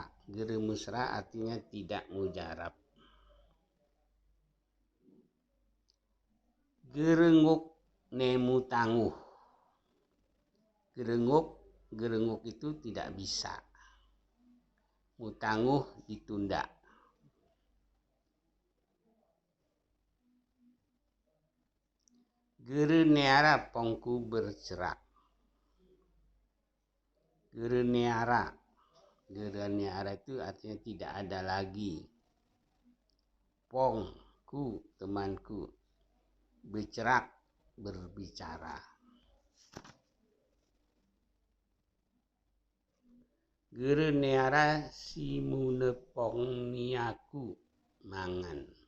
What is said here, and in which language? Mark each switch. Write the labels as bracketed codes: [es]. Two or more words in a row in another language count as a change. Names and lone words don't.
[gay] Gere musera [id] artinya tidak mujarab. [gay] Gerenguk nemu tangguh. [id] Gerenguk itu tidak bisa. Mutangguh ditunda. [gay] Gereneara pongku bercerak. [id] Gereneara itu artinya tidak ada lagi. Pongku temanku. Bercerak berbicara. [gay] Gereneara simunepong niaku mangan.